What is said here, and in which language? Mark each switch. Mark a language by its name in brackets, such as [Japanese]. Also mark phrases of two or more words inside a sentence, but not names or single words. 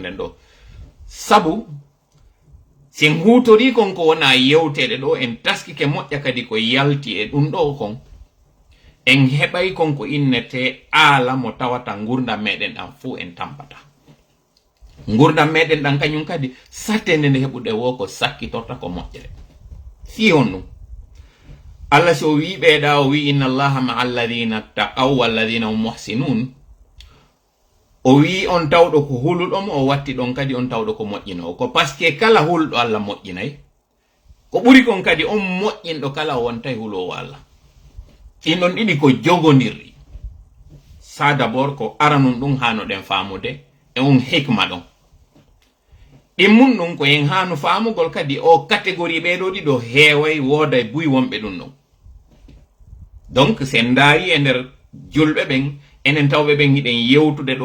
[Fula] nden ɗo sabu sen hutori kon ko wona yewteɗe ɗo en taskike moƴƴa kadi ko yalti e ɗum ɗo kon en heɓay kon ko innete aala mo tawata gurdam meɗen ɗan fuu en tampata gurdam meɗen ɗan kañum kadi sattende nde heɓuɗe wo ko sakkitorta ko moƴƴere fi on ɗum Allah so wi ɓeeɗa o wi [Arabic] إن الله مع الذين اتقوا والذين هم محسنون [Fula] o wi on tawɗo ko huluɗomo o watti ɗon kadi on tawɗo ko moƴƴinowo ko [French] par ce que [Fula] kala hulɗo Allah moƴƴinay ko ɓuri kon kadi on moƴƴinɗo kala o wontay hulowo Allah ɗin ɗon ɗiɗi ko jogodirɗi sa d'abord ko aranum ɗum hanoɗen famude e on hikma ɗon ɗin mum ɗum ko yen hanu famugol kadi o catégorie ɓeɗo ɗiɗo heeway wooday buy wonɓe ɗum ɗon donc sen daari e nder julɓe ɓen enen tawɓe ɓen hiɗen yewtude ɗo